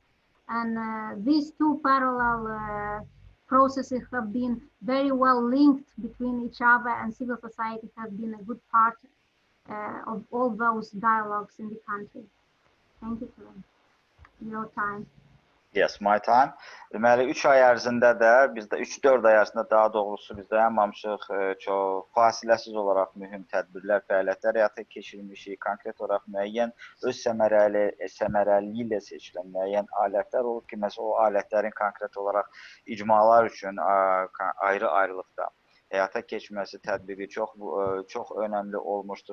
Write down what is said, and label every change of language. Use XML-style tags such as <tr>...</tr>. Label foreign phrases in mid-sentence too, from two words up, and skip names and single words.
<en>And these two parallel processes have been very well linked between each other, and civil society has been a good part of all those dialogues in the country. Thank you for your time. Yes, my time.</en> <az>Deməli, 3 ay ərzində də, bizdə 3-4 ay ərzində daha doğrusu biz dayanmamışıq, çox fasiləsiz olaraq mühüm tədbirlər, fəaliyyətlər həyata keçirilmişik. Konkret olaraq müəyyən öz səmərəliliyi ilə seçilən müəyyən alətlər olur ki, məsələn, o alətlərin konkret olaraq icmalar üçün ayrı-ayrılıqda həyata keçməsi, tədbiqi çox önəmli olmuşdur.</az>